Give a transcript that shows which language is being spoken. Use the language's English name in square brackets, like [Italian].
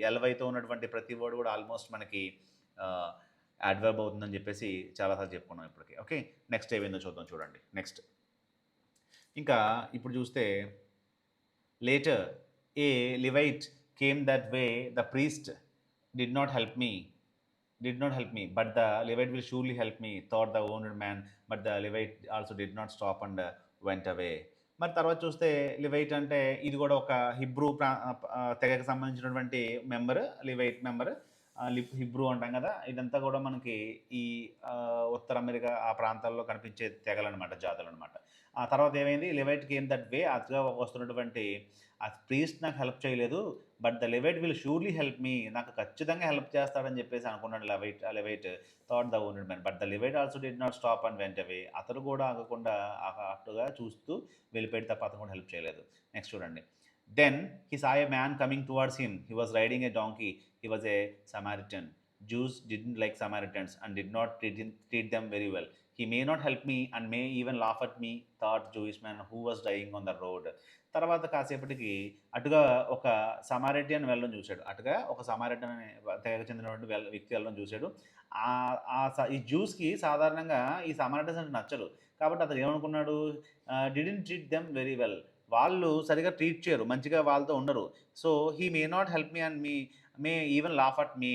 [Telugu] ఎల్‌వైతో ఉన్నటువంటి ప్రతి వర్డ్ కూడా ఆల్మోస్ట్ మనకి ఆహ్, యాడ్వర్బ్ అవుతుందని చెప్పేసి చాలా సార్లు చెప్పుకున్నాం ఇప్పటికి. ఓకే. నెక్స్ట్ ఏమైందో చూద్దాం చూడండి. నెక్స్ట్ ఇంకా ఇప్పుడు చూస్తే [English] Later a Levite came that way the priest did not help me. But the Levite will surely help me, thought the wounded man. But the Levite also did not stop and went away. [Telugu] మరి తర్వాత చూస్తే లివైట్ అంటే ఇది కూడా ఒక Hebrew తెగకు సంబంధించినటువంటి member, లివైట్ member. Hebrew అంటాం కదా, ఇదంతా కూడా మనకి ఈ ఉత్తర అమెరికా ఆ ప్రాంతాల్లో కనిపించే తెగలనమాట, జాతులనమాట. ఆ తర్వాత ఏమైంది, [English] Levite came that way, [Telugu] అటుగా వస్తున్నటువంటి ఆ ప్రీస్ట్ నాకు హెల్ప్ చేయలేదు. [English] But the Levite will surely help me. [Telugu] నాకు ఖచ్చితంగా హెల్ప్ చేస్తాడని చెప్పేసి అనుకున్నాడు [English] Levite thought the wounded man. But the Levite also did not stop and went away. [Telugu] అతను కూడా ఆగకుండా అటుగా చూస్తూ వెళ్ళిపోయి తప్ప అతను కూడా హెల్ప్ చేయలేదు. నెక్స్ట్ చూడండి. [English] Then he saw a man coming towards him. He was riding a donkey. He was a Samaritan. Jews didn't like Samaritans and did not treat them very well. He may not help me and may even laugh at me, thought Jewish man who was dying on the road. [Telugu] తర్వాత కాసేపటికి అటుగా ఒక Samaritan వెళ్ళడం చూశాడు. అటుగా ఒక Samaritan అనే తెగకు చెందినటువంటి వ్యక్తి వెళ్ళడం చూశాడు. ఈ జ్యూస్‌కి సాధారణంగా ఈ సమారిటన్స్ అంటే నచ్చదు. కాబట్టి అతను ఏమనుకున్నాడు, [English] Didn't treat them very well. [Telugu] వాళ్ళు సరిగ్గా ట్రీట్ చేయరు. మంచిగా వాళ్ళతో ఉండరు. [English] So, he may not help me and may even laugh at me.